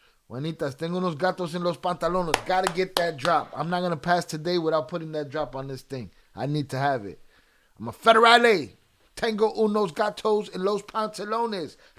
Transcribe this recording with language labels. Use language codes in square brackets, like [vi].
[es] Juanitas, tengo unos gatos en los pantalones. [en] Gotta get that drop. I'm not going to pass today without putting that drop on this thing. I need to have it. I'm a federale. [es] Tengo unos gatos en los pantalones.